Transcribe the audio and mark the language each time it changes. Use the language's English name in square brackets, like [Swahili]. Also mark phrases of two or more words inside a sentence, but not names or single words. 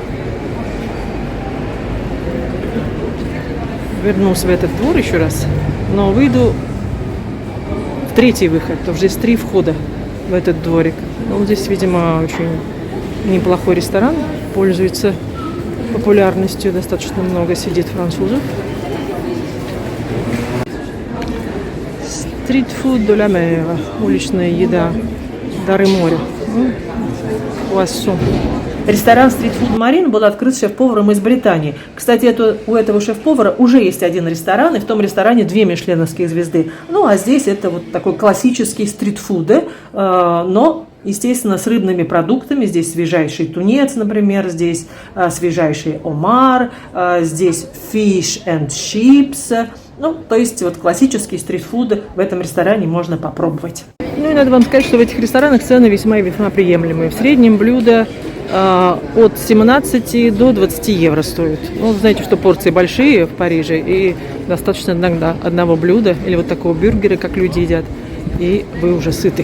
[Russian] Вернусь в этот двор еще раз, но выйду в третий выход, потому что здесь 3 входа в этот дворик. Ну, здесь, видимо, очень неплохой ресторан, пользуется популярностью, достаточно много сидит французов. [French] Стрит-фуд de la mer, [Russian] уличная еда, дары моря. Poisson. Ресторан Street Food Marine был открыт шеф-поваром из Британии. Кстати, у этого шеф-повара уже есть один ресторан, и в том ресторане 2 мишленовские звезды. Ну, а здесь это вот такой классический стрит-фуд, но, естественно, с рыбными продуктами. Здесь свежайший тунец, например, здесь свежайший омар, здесь [English] fish and chips. [Russian] Ну, то есть вот классические стрит-фуды в этом ресторане можно попробовать. Ну и надо вам сказать, что в этих ресторанах цены весьма и весьма приемлемые. В среднем блюдо от 17 до 20 евро стоит. Ну, знаете, что порции большие в Париже, и достаточно иногда одного блюда или вот такого бюргера, как люди едят, и вы уже сыты.